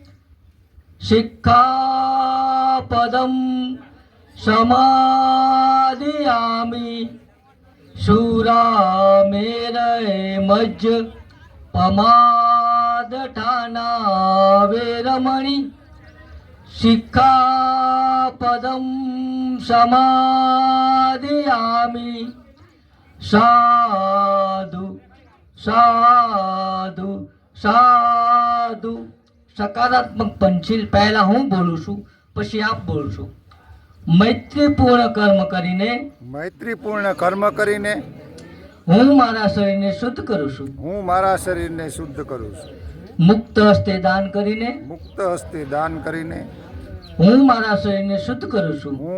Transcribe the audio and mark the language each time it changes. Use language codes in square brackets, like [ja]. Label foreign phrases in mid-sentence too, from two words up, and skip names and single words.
[pi] शिक्षापदं समादयामि शूरामेरय मज्ज पमादठाना वेरमणि शिक्षापदं समादयामि साधु साधु साधु [gu] સકારાત્મક પંચીલ પહેલા હું બોલું છું પછી આપ બોલશો મૈત્રીપૂર્ણ કર્મ કરીને હું મારા શરીરને શુદ્ધ કરું છું મુક્ત હસ્તે દાન કરીને હું મારા શરીરને શુદ્ધ કરું છું